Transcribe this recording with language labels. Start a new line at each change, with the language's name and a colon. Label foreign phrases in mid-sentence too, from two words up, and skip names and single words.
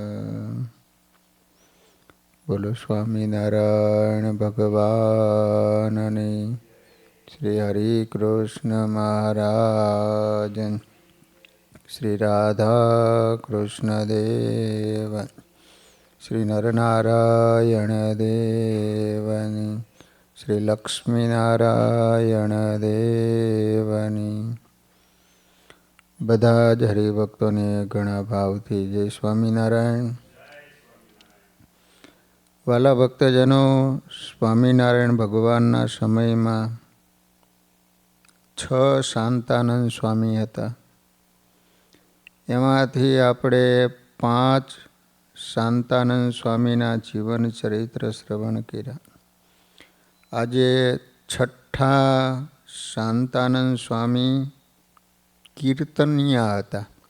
Gujarati: બોલો સ્વામીનારાયણ ભગવાનની શ્રી હરિ કૃષ્ણ મહારાજ શ્રી રાધા કૃષ્ણ દેવ શ્રી નરનારાયણ દેવની શ્રી લક્ષ્મી નારાયણ દેવની। બધા જ હરિભક્તો ને ઘણા ભાવથી જય સ્વામીનારાયણ। વહાલા ભક્તજનો, સ્વામીનારાયણ ભગવાનના સમયમાં 6 શાંતાનંદ સ્વામી હતા। એમાંથી આપણે 5 શાંતાનંદ સ્વામીના જીવન ચરિત્ર શ્રવણ કર્યા। આજે 6ઠા શાંતાનંદ સ્વામી કીર્તનિયા હતા।